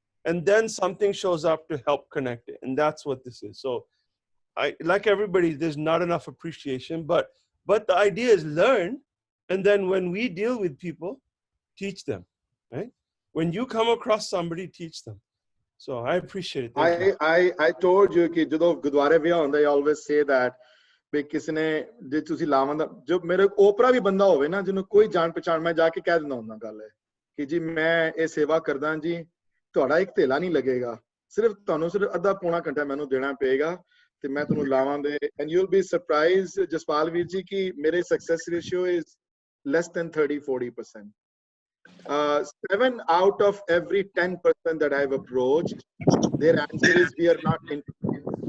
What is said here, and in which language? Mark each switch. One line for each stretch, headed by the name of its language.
English: and then something shows up to help connect it and that's what this is so I like everybody there's not enough appreciation but the idea is learn and then when we deal with people teach them right when you come across somebody teach them so I appreciate it I told you
Punjabi: कि ਜਦੋਂ ਗੁਰਦੁਆਰੇ ਵਿਆਹ ਹੁੰਦਾ
English: I always say that
Punjabi: ਵੀ ਕਿਸੇ ਨੇ ਜੇ ਤੁਸੀਂ ਲਾਵਾਂ ਦਾ ਜੋ ਮੇਰੇ ਓਪਰਾ ਵੀ ਬੰਦਾ ਹੋਵੇ ਨਾ ਜਿਹਨੂੰ ਕੋਈ ਜਾਣ ਪਛਾਣ ਮੈਂ ਜਾ ਕੇ ਕਹਿ ਦਿੰਦਾ ਹੁੰਦਾ ਗੱਲ ਹੈ ਕਿ ਜੀ ਮੈਂ ਇਹ ਸੇਵਾ ਕਰਦਾ ਜੀ ਤੁਹਾਡਾ ਇੱਕ ਥੇਲਾ ਨਹੀਂ ਲੱਗੇਗਾ ਸਿਰਫ ਤੁਹਾਨੂੰ ਸਿਰਫ ਅੱਧਾ ਪੌਣਾ ਘੰਟਾ ਮੈਨੂੰ ਦੇਣਾ ਪਏਗਾ ਤੇ ਮੈਂ ਤੁਹਾਨੂੰ ਲਾਵਾਂਗੇ
English: and you'll be surprised
Punjabi: Jaspal ਵੀਰ ਜੀ ਕਿ ਮੇਰੇ
English: success ratio is less than 30-40%. 7 out of every 10 person that I've approached, their answer is we are not interested.